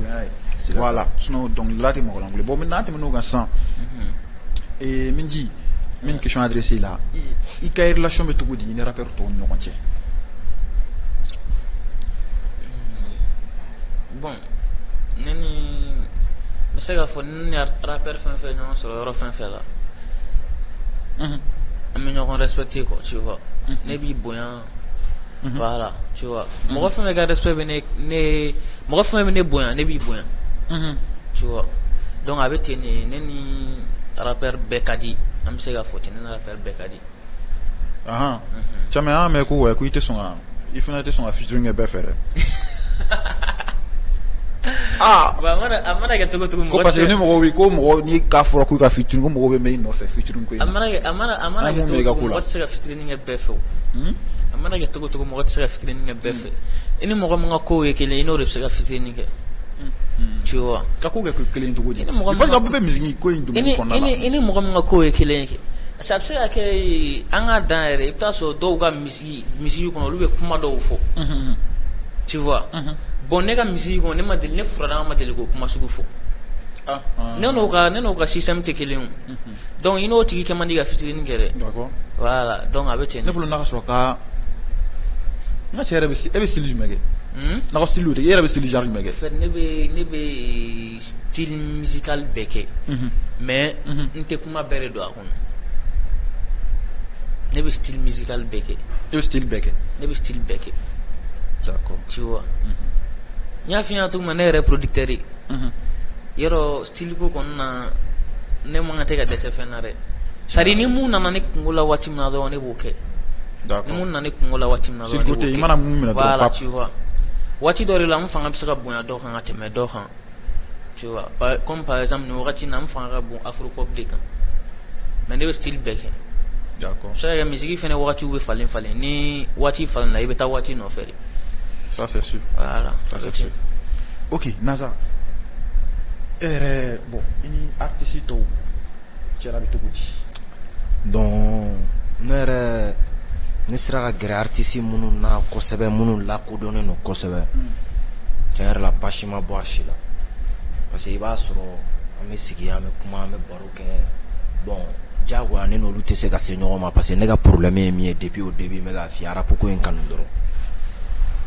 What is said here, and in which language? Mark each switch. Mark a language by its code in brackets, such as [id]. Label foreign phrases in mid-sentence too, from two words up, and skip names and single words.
[bm] voilà sinon dɔnkilidala tɛ mɔgɔ lankolon bon maintenant an tɛmɛn'o kan sisan min ji min [fr] question adressée [bm] la i ka relation bɛ cogo di i ni rappeur tɔw ni ɲɔgɔn cɛ bon ne ni n bɛ se k'a fɔ ni rappeur fɛn fɛn ɲɔgɔn sɔrɔ yɔrɔ fɛn fɛn la an bɛ ɲɔgɔn [fr] respecter quoi tu vois [bm] ne b'i bonya voilà [fr] tu vois [bm] mɔgɔ fɛn fɛn ka respect bɛ ne mɔgɔ fɛn fɛn bɛ ne bonya ne b'i bonya [fr] tu vois [bm] donc a bɛ ten de ne ni rappeur bɛɛ ka di an bɛ se ka fɔ ten ne ni rappeur bɛɛ ka di caman y'a mɛn ko ko i tɛ sɔn ka i fana tɛ sɔn ka featuring kɛ bɛɛ fɛ dɛ a mana kɛ cogo cogo ko [fr] parce que [bm] ni mɔgɔw ko mɔgɔ n'i k'a fɔra k'u ka featuring ko mɔgɔw bɛ mɛn i nɔfɛ featuring ko in a mana kɛ cogo cogo mɔgɔ tɛ se ka featuring kɛ bɛɛ fɛ o a mana kɛ cogo cogo mɔgɔ tɛ se ka featuring kɛ bɛɛ fɛ i ni mɔgɔ min ka kow ye kelen i n'o de bɛ se ka featuring kɛ [fr] tu vois [bm] ka ko kɛ kelen cogo di [fr] parce que [bm] a bɛɛ bɛ musique ko in domaine kɔnɔna la i ni mɔgɔ min ka kow ye kelen ye [fr] parce que [bm] a bɛ se ka kɛ an ka dan yɛrɛ i bɛ taa sɔrɔ dɔw ka misiki kɔnɔ olu bɛ kuma dɔw fɔ [fr] tu vois bon [bm] ne ka misiki kɔnɔ ne furadama ma deli k'o kuma sugu fɔ ne n'o ka système tɛ kelen o donc i n'o tigi kɛ man di ka featuring kɛ dɛ [fr] voilà donc [bm] a bɛ ten ne bolo n'a ka sɔrɔ ka n ka cɛ yɛrɛ e bɛ style jumɛn kɛ n'a ka style tɛ e yɛrɛ bɛ style genre jumɛn kɛ ne bɛ [fr] style musical [bm] bɛɛ kɛ mais n tɛ kuma bɛɛ de don a kɔnɔ ne bɛ [fr] style musical [bm] bɛɛ kɛ e bɛ style bɛɛ kɛ ne bɛ style bɛɛ kɛ d'accord [fr] tu vois [bm] n y'a f'i ɲɛna cogo min na ne yɛrɛ producteur ye yɔrɔ style ko kɔni na ne man kan tɛ ka dɛsɛ fɛn na dɛ [fr] c'est à dire [bm] ni mun nana ne kungo la waati min na dɔrɔn ne b'o kɛ ni mun nana ne kungo la waati min na dɔrɔn ne b'o kɛ i mana mun minɛ dɔrɔn [fr] voilà tu vois [bm] waati dɔ de la n fanga bɛ se ka bonya dɔ kan ka tɛmɛ dɔ kan [fr] tu vois comme par exemple [bm] nin wagati in na n fanga ka bon afropop de kan mais ne bɛ style bɛɛ kɛ d'accord se ka kɛ misiki fɛnɛ wagatiw bɛ falen falen ni waati falen na i bɛ taa waati nɔfɛ de [fr] ça c'est sûr voilà ça c'est sûr [bm] Ok, Naza. Bon, ini artiste tɔw cɛla bɛ cogo di? Donc ne yɛrɛ ne sera ka gɛrɛ artiste minnu na kosɛbɛ minnu lakodɔnnen don kosɛbɛ tiɲɛ yɛrɛ la basi ma bɔ a si la [fr] parce que [bm] i b'a sɔrɔ an bɛ sigi an bɛ kuma an bɛ baro kɛ bon diyagoya ne n'olu tɛ se ka se ɲɔgɔn ma [fr] parce que [bm] ne ka problème ye min ye [fr] depuis au début [bm] n bɛ k'a f'i ye rap ko in kanu dɔrɔn.